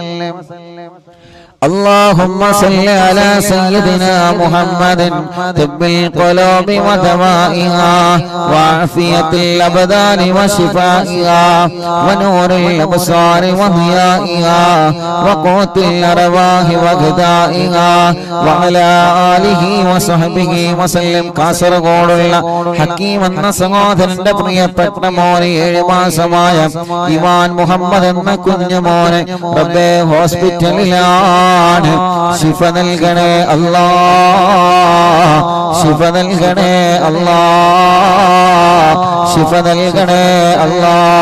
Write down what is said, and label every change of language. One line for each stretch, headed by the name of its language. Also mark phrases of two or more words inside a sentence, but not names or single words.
Arabic: اللهم صل على سيدنا محمد طب القلوب ودوائها وعافية الأبدان وشفائها ونور الأبصار وضيائها وقوت الأرواح وغذائها وعلى آله وصحبه وسلم.
Malayalam: കാസർഗോഡുള്ള ഹക്കീം എന്ന സഹോദരന്റെ പ്രിയപ്പെട്ട മോനെ 7 മാസമായ ഇവാൻ മുഹമ്മദ് എന്ന കുഞ്ഞുമോനെ റബ്ബേ ഹോസ്പിറ്റലിലാണ്. ശിഫ നൽകണേ അല്ലാ, ശിഫ നൽകണേ അല്ലാ, ശിഫ നൽകണേ അല്ലാ.